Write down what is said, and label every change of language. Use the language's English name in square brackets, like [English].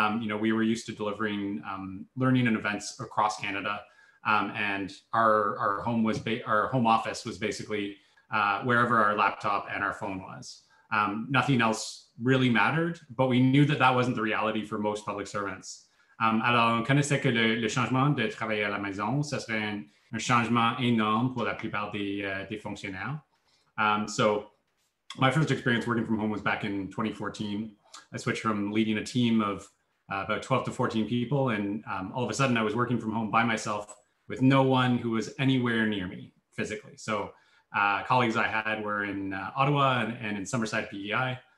[English] You know, we were used to delivering learning and events across Canada. And our home office was basically wherever our laptop and our phone was. Nothing else really mattered, but we knew that that wasn't the reality for most public servants. [French] Alors, on connaissait que le changement de travailler à la maison, ça serait un changement énorme pour la plupart des fonctionnaires. [English] So my first experience working from home was back in 2014. I switched from leading a team of about 12 to 14 people, and all of a sudden I was working from home by myself with no one who was anywhere near me physically. So colleagues I had were in Ottawa and in Summerside, PEI.